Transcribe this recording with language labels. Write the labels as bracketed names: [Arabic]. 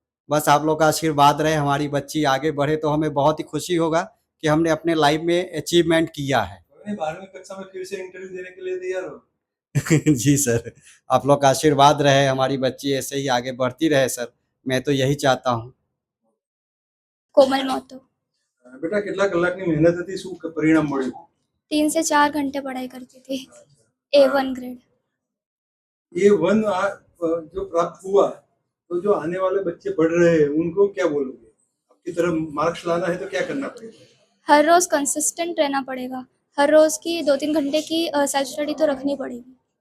[Hindi] बस आप लोग का आशीर्वाद रहे, हमारी बच्ची आगे बढ़े तो हमें बहुत ही खुशी होगा कि हमने अपने लाइफ में अचीवमेंट किया है। 12वीं कक्षा में फिर से इंटरव्यू देने के लिए तैयार हो? जी सर, आप लोग का आशीर्वाद रहे, हमारी बच्ची ऐसे ही आगे बढ़ती रहे सर, मैं तो यही चाहता हूँ। कोमल महतो। [Gujarati] बेटा કેટલા કલાકની મહેનત હતી, શું પરિણામ મળ્યું? [Hindi] 3 से 4 घंटे पढ़ाई करती थी। A1 grade. A1 जो प्राप्त हुआ, तो जो आने वाले बच्चे पढ़ रहे हैं उनको क्या बोलोगे? आपकी तरफ मार्क्स लाना है तो क्या करना पड़ेगा? हर रोज कंसिस्टेंट रहना पड़ेगा। हर रोज की 2-3 घंटे की सेल्फ स्टडी तो रखनी पड़ेगी।